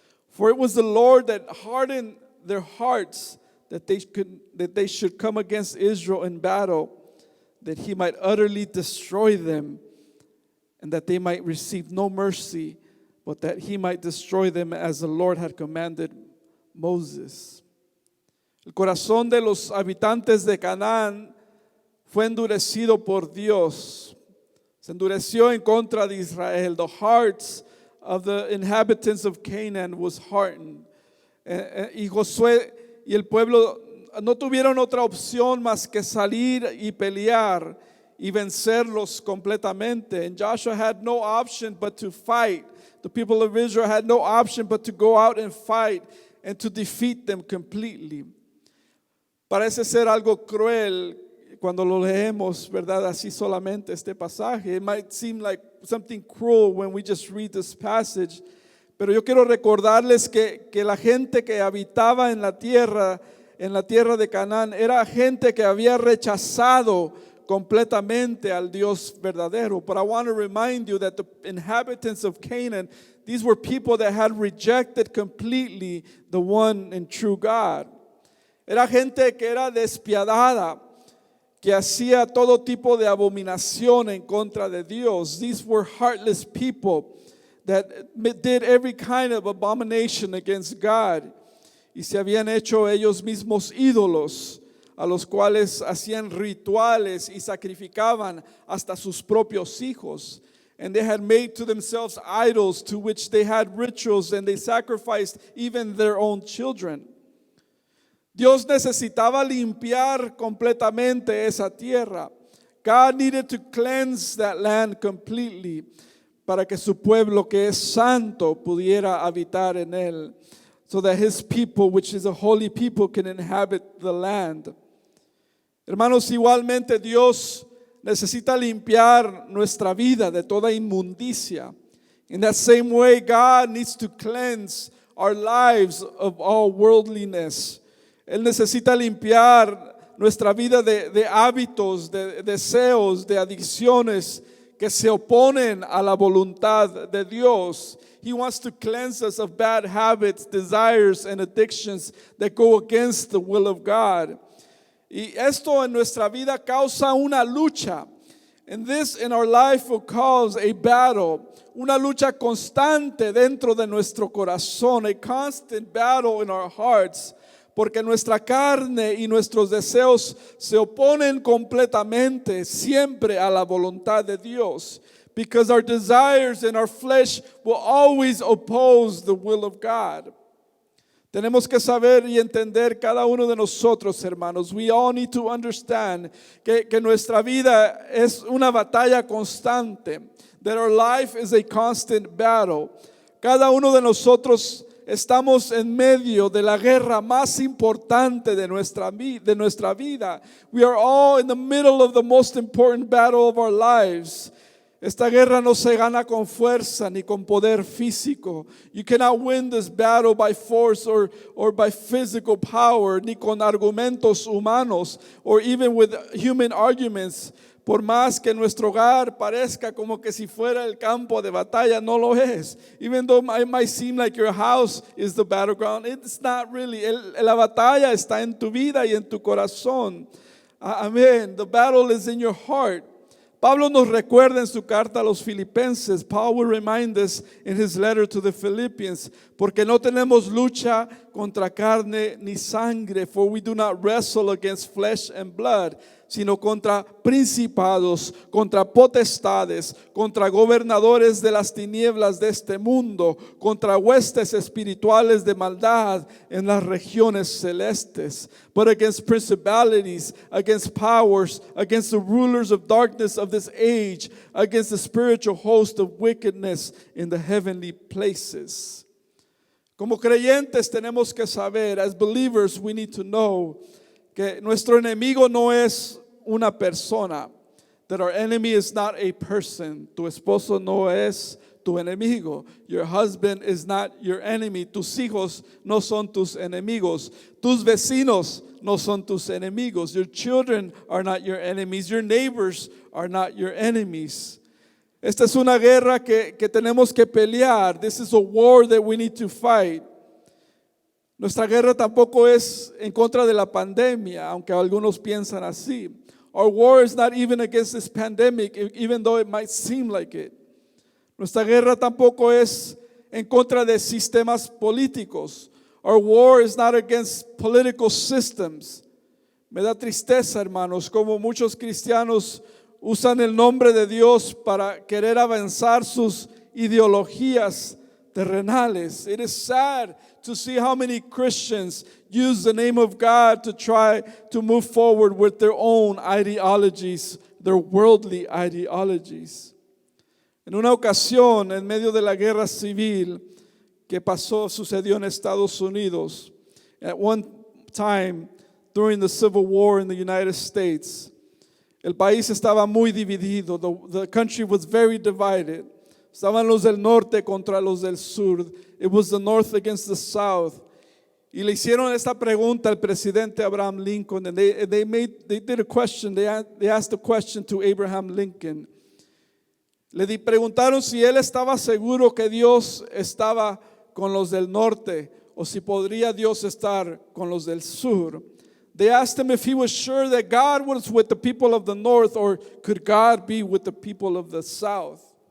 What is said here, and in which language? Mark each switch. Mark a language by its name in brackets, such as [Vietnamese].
[English] For it was the Lord that hardened their hearts that they should come against Israel in battle, that he might utterly destroy them, and that they might receive no mercy, but that he might destroy them as the Lord had commanded Moses. [Spanish] El corazón de los habitantes de Canaán fue endurecido por Dios. Se endureció en contra de Israel. [English] The hearts of the inhabitants of Canaan was hardened. [Spanish] Y Josué y el pueblo no tuvieron otra opción más que salir y pelear y vencerlos completamente. [English] And Joshua had no option but to fight. The people of Israel had no option but to go out and fight and to defeat them completely. [Spanish] Parece ser algo cruel cuando lo leemos, ¿verdad? Así solamente este pasaje. [English] It might seem like something cruel when we just read this passage. [Spanish] Pero yo quiero recordarles que la gente que habitaba en la tierra de Canaán, era gente que había rechazado completamente al Dios verdadero. [English] But I want to remind you that the inhabitants of Canaan, these were people that had rejected completely the one and true God. [Spanish] Era gente que era despiadada, que hacía todo tipo de abominación en contra de Dios. [English] These were heartless people that did every kind of abomination against God. [Spanish] Y se habían hecho ellos mismos ídolos, a los cuales hacían rituales y sacrificaban hasta sus propios hijos. [English] And they had made to themselves idols to which they had rituals, and they sacrificed even their own children. [Spanish] Dios necesitaba limpiar completamente esa tierra. [English] God needed to cleanse that land completely [Spanish] para que su pueblo que es santo pudiera habitar en él, [English] so that his people, which is a holy people, can inhabit the land. [Spanish] Hermanos, igualmente Dios necesita limpiar nuestra vida de toda inmundicia. [English] In that same way, God needs to cleanse our lives of all worldliness. [Spanish] Él necesita limpiar nuestra vida de hábitos, de deseos, de adicciones que se oponen a la voluntad de Dios. [English] He wants to cleanse us of bad habits, desires, and addictions that go against the will of God. [Spanish] Y esto en nuestra vida causa una lucha. [English] And this in our life will cause a battle, [Spanish] una lucha constante dentro de nuestro corazón, [English] a constant battle in our hearts. [Spanish] Porque nuestra carne y nuestros deseos se oponen completamente siempre a la voluntad de Dios. [English] Because our desires and our flesh will always oppose the will of God. [Spanish] Tenemos que saber y entender cada uno de nosotros, hermanos. [English] We all need to understand [Spanish] que nuestra vida es una batalla constante. [English] That our life is a constant battle. [Spanish] Cada uno de nosotros estamos en medio de la guerra más importante de nuestra vida. [English] We are all in the middle of the most important battle of our lives. [Spanish] Esta guerra no se gana con fuerza ni con poder físico. [English] You cannot win this battle by force or by physical power, [Spanish] ni con argumentos humanos, [English] or even with human arguments. [Spanish] Por más que nuestro hogar parezca como que si fuera el campo de batalla, no lo es. [English] Even though it might seem like your house is the battleground, it's not really. [Spanish] La batalla está en tu vida y en tu corazón. Amen. [English] The battle is in your heart. [Spanish] Pablo nos recuerda en su carta a los Filipenses. [English] Paul will remind us in his letter to the Philippians, [Spanish] porque no tenemos lucha contra carne ni sangre, [English] for we do not wrestle against flesh and blood, [Spanish] sino contra principados, contra potestades, contra gobernadores de las tinieblas de este mundo, contra huestes espirituales de maldad en las regiones celestes. [English] But against principalities, against powers, against the rulers of darkness of this age, against the spiritual host of wickedness in the heavenly places. [Spanish] Como creyentes tenemos que saber, [English] as believers we need to know, [Spanish] que nuestro enemigo no es una persona. [English] That our enemy is not a person. [Spanish] Tu esposo no es tu enemigo. [English] Your husband is not your enemy. [Spanish] Tus hijos no son tus enemigos. Tus vecinos no son tus enemigos. [English] Your children are not your enemies. Your neighbors are not your enemies. [Spanish] Esta es una guerra que tenemos que pelear. [English] This is a war that we need to fight. [Spanish] Nuestra guerra tampoco es en contra de la pandemia, aunque algunos piensan así. [English] Our war is not even against this pandemic, even though it might seem like it. [Spanish] Nuestra guerra tampoco es en contra de sistemas políticos. [English] Our war is not against political systems. [Spanish] Me da tristeza, hermanos, como muchos cristianos usan el nombre de Dios para querer avanzar sus ideologías terrenales. [English] It is sad to see how many Christians use the name of God to try to move forward with their own ideologies, their worldly ideologies. [Spanish] En una ocasión, en medio de la guerra civil que sucedió en Estados Unidos, [English] at one time, during the Civil War in the United States. [Spanish] El país estaba muy dividido. [English] The country was very divided. [Spanish] Estaban los del norte contra los del sur. [English] It was the north against the south. [Spanish] Y le hicieron esta pregunta al presidente Abraham Lincoln, [English] and they did a question. They asked a question to Abraham Lincoln. [Spanish] Preguntaron si él estaba seguro que Dios estaba con los del norte o si podría Dios estar con los del sur. [English] They asked him if he was sure that God was with the people of the north or could God be with the people of the south.